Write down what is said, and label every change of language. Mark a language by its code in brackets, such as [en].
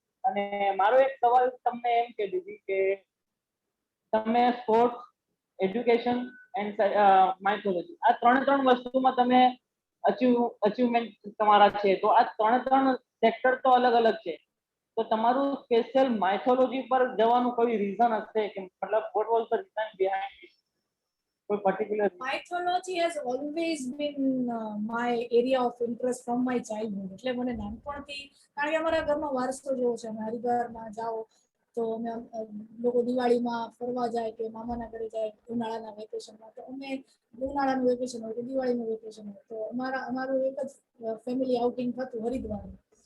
[gu] અને મારો એક સવાલ તમને એમ કે દીધી કે તમે સ્પોર્ટ્સ, એજ્યુકેશન એન્ડ માઇથોલોજી આ ત્રણ વસ્તુમાં તમે અચીવમેન્ટ તમારા છે, તો આ ત્રણ સેક્ટર તો અલગ અલગ છે, તો તમારું સ્પેશિયલ માઇથોલોજી પર જવાનું કોઈ રીઝન હશે કે મતલબ [en] What was the reason behind it? [gu] કોઈ particular? [en] Mythology has always been my area of interest from my childhood. [gu] એટલે મને નાનપણથી, કારણ કે અમારા ઘરનો વારસો જેવો છે. અમે હરિદ્વારમાં જાઓ તો અમે લોકો દિવાળીમાં ફરવા જાય કે મામાના ઘરે જાય ઉનાળાના વેકેશનમાં, તો અમે ઉનાળાનું વેકેશન હોય કે દિવાળીનું વેકેશન હોય તો અમારું એક જ ફેમિલી આઉટિંગ થતું હરિદ્વારમાં.